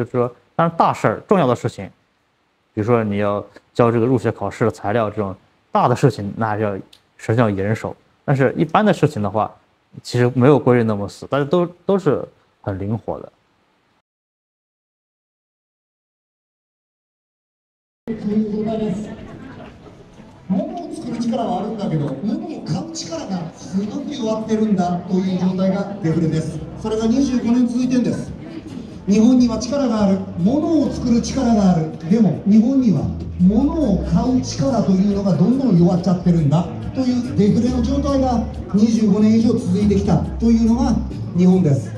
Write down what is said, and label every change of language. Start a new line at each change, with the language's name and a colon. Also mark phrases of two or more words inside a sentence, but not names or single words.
Chinese: 就是说，当然大事儿、重要的事情，比如说你要交这个入学考试的材料这种大的事情，那还是要严守。但是一般的事情的话，其实没有规律那么死，大家都是很灵活的。
Japanese: 物を作る力はあるんだけど、物を買う力がすごく弱ってるんだという状態がデフレです。それが25年続いてるんです。日本には力がある、物を作る力がある。でも日本には物を買う力というのがどんどん弱っちゃってるんだというデフレの状態が25年以上続いてきたというのが日本です。